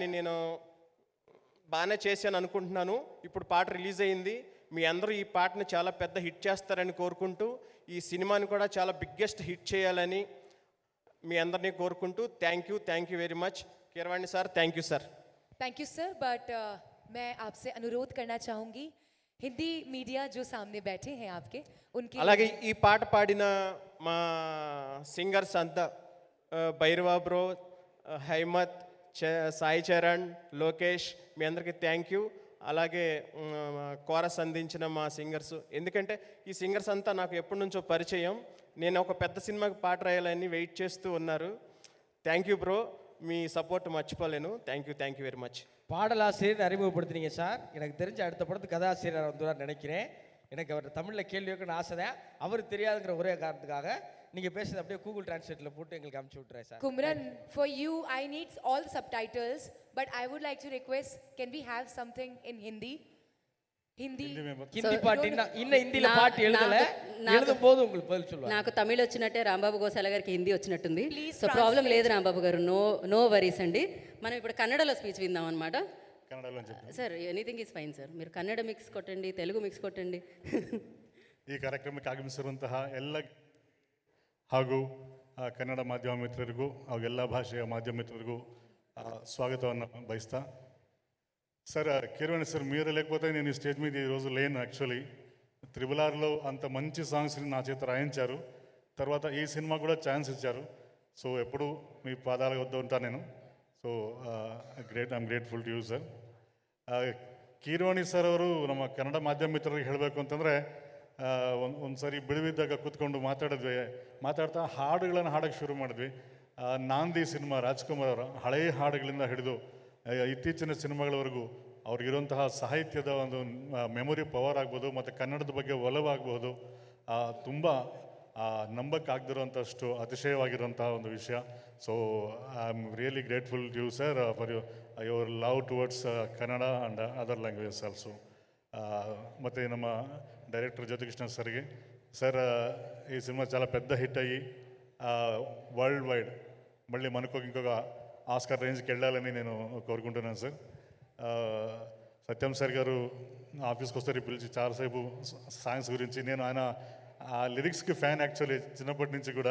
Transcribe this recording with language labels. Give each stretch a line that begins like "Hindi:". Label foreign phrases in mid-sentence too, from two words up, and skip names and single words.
Telugu: దాన్ని నేను బాగానే చేశాను అనుకుంటున్నాను. ఇప్పుడు పాట రిలీజ్ అయింది. మీ అందరూ ఈ పాటను చాలా పెద్ద హిట్ చేస్తారని కోరుకుంటూ, ఈ సినిమాని కూడా చాలా బిగ్గెస్ట్ హిట్ చేయాలని మీ అందరినీ కోరుకుంటూ
English: thank you very much.
Telugu: కీరవాణి సార్,
English: thank you sir. thank you sir, but
Hindi: मैं आपसे अनुरोध करना चाहूँगी, हिंदी मीडिया जो सामने बैठे हैं आपके, उनके
Telugu: అలాగే ఈ పాట పాడిన మా సింగర్స్ అంతా భైరవా బ్రో, హైమత్, సాయి చరణ్, లోకేష్, మీ అందరికీ
English: thank you.
Telugu: అలాగే కోరస్ అందించిన మా సింగర్స్, ఎందుకంటే ఈ సింగర్స్ అంతా నాకు ఎప్పటి నుంచో పరిచయం. నేను ఒక పెద్ద సినిమాకి పాట రాయాలని వెయిట్ చేస్తూ ఉన్నారు.
English: thank you bro,
Telugu: మీ சப்போர்ட் மச்சுப்பலேனு.
English: thank you very much.
Tamil: பாடலாசிரியர் அறிமுகப்படுத்தினீங்க சார். எனக்கு தெரிஞ்ச அடுத்த படத்து கதாசிரியர் வந்துடுவார் நினைக்கிறேன். எனக்கு அவர் தமிழில் கேள்வி வைக்கணும்னு ஆசை தான். அவர் தெரியாதுங்கிற ஒரே காரணத்துக்காக நீங்கள் பேசுறது அப்படியே கூகுள் டிரான்ஸ்லேட்டில் போட்டு எங்களுக்கு அனுப்பிச்சி விட்றேன் சார்.
English: Kumran, for you I need all the subtitles, but I would like to request, can we have something in Hindi?
Telugu: హిందీ పాట ఇన్న హిందీలో పాట
Tamil: எழுதும் போது உங்களுக்கு பதில் சொல்லுவாங்க.
Telugu: నాకు తమిళ్ వచ్చినట్టే రాంబాబు గోసాల గారికి హిందీ వచ్చినట్టుంది. సో ప్రాబ్లం లేదు రాంబాబు గారు,
English: no worries
Telugu: అండి. మనం ఇప్పుడు కన్నడలో స్పీచ్ విందాం అనమాట.
English: sir anything is fine sir.
Telugu: మీరు ಕನ್ನಡ ಮಿಕ್ಸ್ ಕೊಟ್ಟಂడి, తెలుగు ಮಿಕ್ಸ್ ಕೊಟ್ಟಂడి.
Kannada: ಈ ಕಾರ್ಯಕ್ರಮಕ್ಕೆ ಆಗಮಿಸಿರುವಂತಹ ಎಲ್ಲ ಹಾಗೂ ಕನ್ನಡ ಮಾಧ್ಯಮ ಮಿತ್ರರಿಗೂ ಹಾಗೂ ಎಲ್ಲ ಭಾಷೆಯ ಮಾಧ್ಯಮ ಮಿತ್ರರಿಗೂ స్వాగతವನ್ನು బయస్తా.
Telugu: సార్ కీరవాణి సార్, మీరు లేకపోతే నేను ఈ స్టేజ్ మీద ఈరోజు లేను. యాక్చువల్లీ త్రిబుల్-ఆర్లో అంత మంచి సాంగ్స్ని నా చేత రాయించారు. తర్వాత ఈ సినిమా కూడా ఛాన్స్ ఇచ్చారు. సో ఎప్పుడు మీ పాదాల వద్ద ఉంటాను నేను.
English: so I'm grateful to you sir.
Kannada: ಕೀರವಾಣಿ ಸರ್ ಅವರು ನಮ್ಮ ಕನ್ನಡ ಮಾಧ್ಯಮ ಮಿತ್ರರಿಗೆ ಹೇಳಬೇಕು ಅಂತಂದರೆ, ಒಂದು ಸಾರಿ ಬಿಡುವಿದ್ದಾಗ ಕೂತ್ಕೊಂಡು ಮಾತಾಡ್ತಾ ಹಾಡುಗಳನ್ನು ಹಾಡೋಕ್ಕೆ ಶುರು ಮಾಡಿದ್ವಿ. ನಾಂದಿ ಸಿನಿಮಾ, ರಾಜ್ಕುಮಾರ್ ಅವರ ಹಳೆಯ ಹಾಡುಗಳಿಂದ ಹಿಡಿದು ಇತ್ತೀಚಿನ ಸಿನಿಮಾಗಳವರೆಗೂ ಅವ್ರಿಗಿರುವಂತಹ ಸಾಹಿತ್ಯದ ಒಂದು
English: memory power
Kannada: ಆಗ್ಬೋದು, ಮತ್ತು ಕನ್ನಡದ ಬಗ್ಗೆ ಒಲವಾಗಬಹುದು, ತುಂಬ ನಂಬಕ್ಕಾಗದಿರೋಂಥಷ್ಟು ಅತಿಶಯವಾಗಿರುವಂತಹ ಒಂದು ವಿಷಯ.
English: so I am really grateful to you sir for your love towards Kannada and other languages also.
Kannada: ಮತ್ತು ನಮ್ಮ
Telugu: డైరెక్టర్ జ్యోతికృష్ణ సర్కి సార్, ఈ సినిమా చాలా పెద్ద హిట్ అయ్యి
English: world wide
Telugu: మళ్ళీ మనకు ఇంకొక ఆస్కార్ రేంజ్కి వెళ్ళాలని నేను కోరుకుంటున్నాను సార్. సత్యం సార్ గారు ఆఫీస్కి వస్తారు పిలిచి చాలాసేపు సాంగ్స్ గురించి, నేను ఆయన ఆ లిరిక్స్కి ఫ్యాన్ యాక్చువల్లీ చిన్నప్పటి నుంచి కూడా.